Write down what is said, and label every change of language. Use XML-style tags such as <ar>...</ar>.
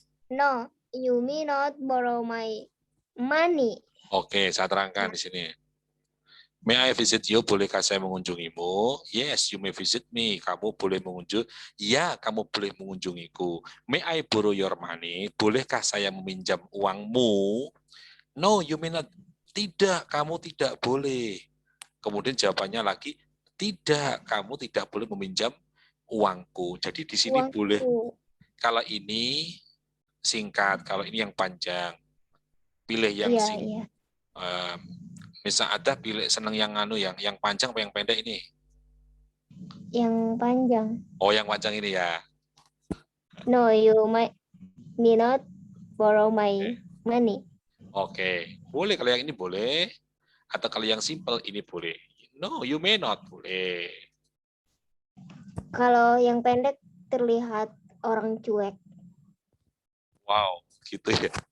<en>No, you may not borrow my money.</en> <id>Oke, saya terangkan di sini.</id> <en>May I visit you?</en> <id>Bolehkah saya mengunjungimu?</id> <en>Yes, you may visit me.</en> <id>Kamu boleh mengunjungi. Ya, kamu boleh mengunjungiku.</id> <en>May I borrow your money?</en> <id>Bolehkah saya meminjam uangmu?</id> <en>No, you may not.</en> <id>Tidak, kamu tidak boleh. Kemudian jawabannya lagi, tidak, kamu tidak boleh meminjam uangku. Jadi di sini Uangku. boleh. Kalau ini singkat, kalau ini yang panjang. Pilih yang singkat. Misal ada pilih seneng yang yang panjang apa yang pendek ini? Yang panjang. Oh, yang panjang ini ya.</id> <en>No, you may not borrow my money.</en> <id>Oke, boleh kalau yang ini boleh. Atau kalau yang simple ini boleh.</id> <en>No, you may not</en> <id>boleh. Kalau yang pendek terlihat orang cuek. Wow, gitu ya.</id>